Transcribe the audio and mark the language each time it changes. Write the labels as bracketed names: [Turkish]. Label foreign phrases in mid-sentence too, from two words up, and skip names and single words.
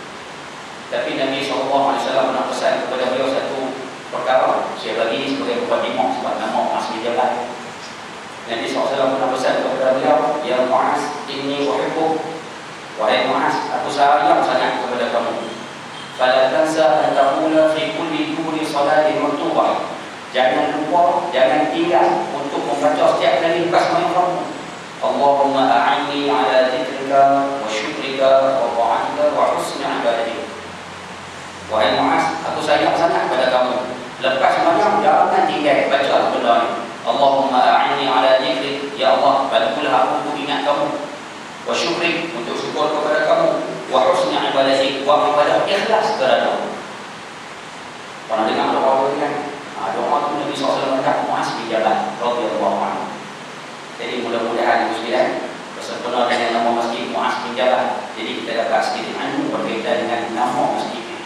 [Malay] Tapi Nabi SAW pernah pesan kepada beliau satu perkara. Saya bagi ini sebagai mukadimah sebab nama Muaz bin Jabal. Nabi SAW pernah pesan kepada beliau, [Arabic] يا معاذ إني أحبك. [Malay] Wahai Muaz, aku sayang sangat kepada kamu. [Arabic] فلا تنس أن تقول في كل دبر صلاة مكتوبة. [Malay] Jangan lupa, jangan tinggal untuk membaca setiap kali lepas main kamu. [Arabic] اللهم أعني على ذكرك وشكرك وطاعتك وحسن عبادتك. [Malay] Wahai Muaz, aku sayang sangat pada kamu. Lepas sembahyang jangan tinggal baca benda ini. [Arabic] اللهم أعني على ذكرك, [Malay] ya Allah, bantulah aku untuk ingat kamu. [Arabic] وشكرك, [Malay] untuk syukur kepada kamu. [Arabic] وحسن عبادتك, [Malay] wa ibadah ikhlas kerana. Pernah dengar doa itu kan? Doa itu Nabi SAW mendekat Muaz bin Jabal [Arabic] رضي الله عنه. [Malay] Jadi mudah-mudahan muslimin bersempena dengan nama masjid Muaz bin Jabal. Jadi kita dapat sedikit ilmu berkaitan dengan nama masjid ini.